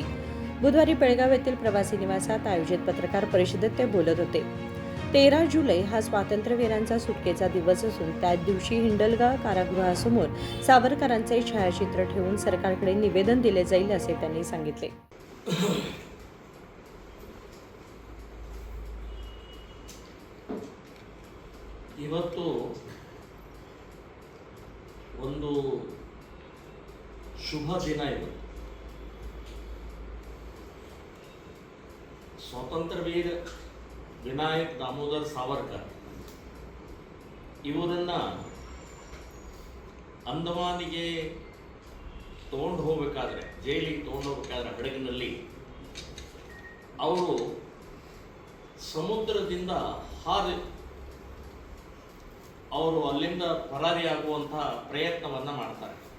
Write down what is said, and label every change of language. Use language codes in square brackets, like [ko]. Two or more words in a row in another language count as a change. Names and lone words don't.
[mr] बुधवारी बेळगाव येथील प्रवासी निवासात आयोजित पत्रकार परिषदेत ते बोलत होते. 13 जुलै हा स्वातंत्र्यवीरांचा सुटकेचा दिवस असून त्याच दिवशी हिंडलगाव कारागृहासमोर सावरकरांचे छायाचित्र ठेवून सरकारकडे निवेदन दिले जाईल असे त्यांनी सांगितले. [kn] ಇವತ್ತು ಒಂದು ಶುಭ ದಿನ. ಇವತ್ತು ಸ್ವಾತಂತ್ರ್ಯವೀರ ವಿನಾಯಕ್ ದಾಮೋದರ್ ಸಾವರ್ಕರ್ ಇವರನ್ನ ಅಂಡಮಾನಿಗೆ ತಗೊಂಡು ಹೋಗಬೇಕಾದ್ರೆ, ಜೈಲಿಗೆ ತಗೊಂಡು ಹೋಗಬೇಕಾದ್ರೆ ಹಡಗಿನಲ್ಲಿ ಅವರು ಸಮುದ್ರದಿಂದ ಅವರು ಅಲ್ಲಿಂದ ಪರಾರಿಯಾಗುವಂತಹ ಪ್ರಯತ್ನವನ್ನು ಮಾಡ್ತಾರೆ.